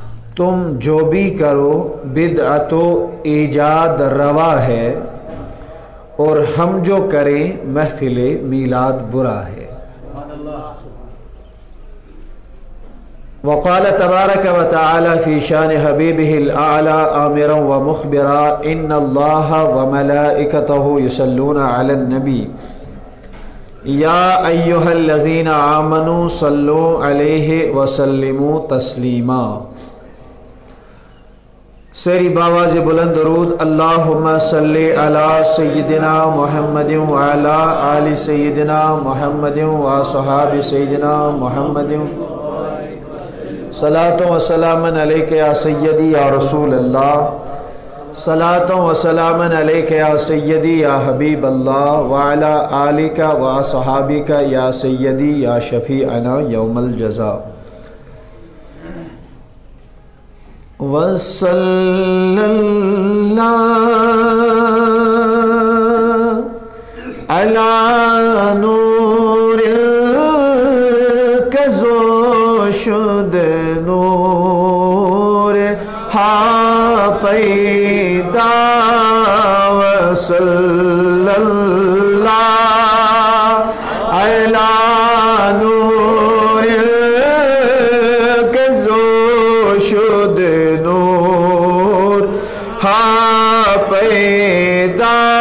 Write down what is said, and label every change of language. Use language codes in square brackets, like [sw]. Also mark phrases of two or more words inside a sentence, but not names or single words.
[ur] تم جو بھی کرو بدعت و ایجاد روا ہے، اور ہم جو کریں محفل میلاد برا ہے۔ [ar] وقال تبارک و تعالی فی شان حبیبہ الاعلی آمرا و مخبرا ان اللہ و ملائکتہ یصلون علی النبی یا ایہا الذین آمنوا صلوا علیہ وسلموا تسلیما۔ [ur] سری باواز بلند درود [ar] اللہم صلی علی سیدنا محمد وعلی آل سیدنا محمد وصحاب سیدنا محمد صلاۃ و سلام علیک یا سیدی یا رسول اللہ، صلاۃ و سلام علیک یا سیدی یا حبیب اللہ، وعلی آلک و اصحابک یا سیدی یا شفیعنا یوم الجزاء۔ [fa] وصلی اللہ علی نور کزو شد نور ہا پیدا، وصلی اللہ [ar] علی نور [fa] کزو شد نور ہا پیدا،